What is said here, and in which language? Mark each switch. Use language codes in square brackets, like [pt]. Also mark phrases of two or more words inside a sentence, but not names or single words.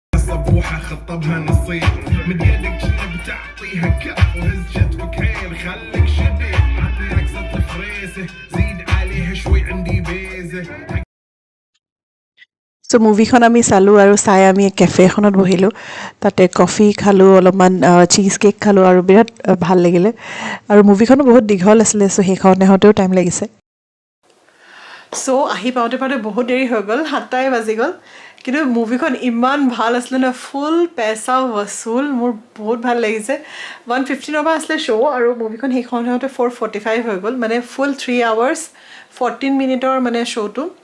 [ar] ابوها خطبها نصيب من يدك شنو بتعطيها كف وهز جتفك حيل خليك شديد عطني رقصة الفريسة زيد عليها شوي عندي بيزة [as] সো মুভিখন আমি চালোঁ আৰু চাই আমি কেফে এখনত বহিলোঁ তাতে কফি খালোঁ অলপমান চীজ কেক খালোঁ আৰু বিৰাট ভাল লাগিলে আৰু মুভিখনো বহুত দীঘল আছিলে চ' সেইখনেহতেও টাইম লাগিছে চ' আহি পাওঁতে পাওঁতে বহুত দেৰি হৈ গ'ল 7টাই বাজি গ'ল কিন্তু মুভিখন ইমান ভাল আছিলে ন [hi] फुल पैसा वसूल [as] মোৰ বহুত ভাল লাগিছে 1:15 পৰা আছিলে শ্ব' আৰু মুভিখন সেইখনতে 4:45 হৈ গ'ল মানে ফুল 3 hours 14 মিনিটৰ মানে শ্ব'টো